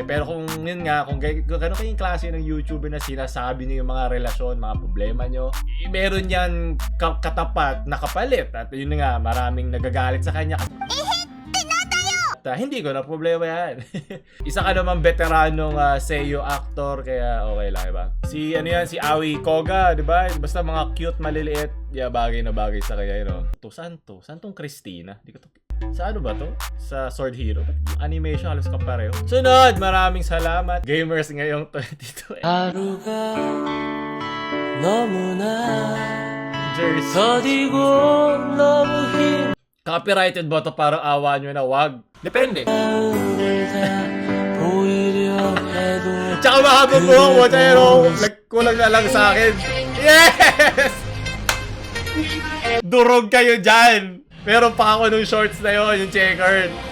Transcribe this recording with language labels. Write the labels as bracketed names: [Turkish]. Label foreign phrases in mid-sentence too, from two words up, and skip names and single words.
[Filipino] Pero kung yun nga, kung gano'n kayong klase ng YouTuber na sinasabi nyo yung mga relasyon, mga problema nyo, meron yan katapat na kapalit. At yun nga, maraming nagagalit sa kanya. Hindi ko na problema yan. Isa ka naman veteranong seiyu actor, kaya okay lang, diba? Si Aoi Koga, diba? Basta mga cute, maliliit, bagay na bagay sa kanya, [English] you know? [Filipino] Saan tong Christina? Di ko to... Sa ano ba to? Sa Sword Hero? Yung animation halos kapareho. Sunod, maraming salamat. Gamers ngayong 2020. [Korean] 하루가 너무나 Jersey. 더디고 너무 힘 [Filipino] Copyrighted ba to? Parang awa nyo na, wag. Depende. Tsaka mahaba po ako, pero kulang na lang sa akin. Yes! Durog kayo dyan. Meron pa ako nung shorts na yun, yung checkered.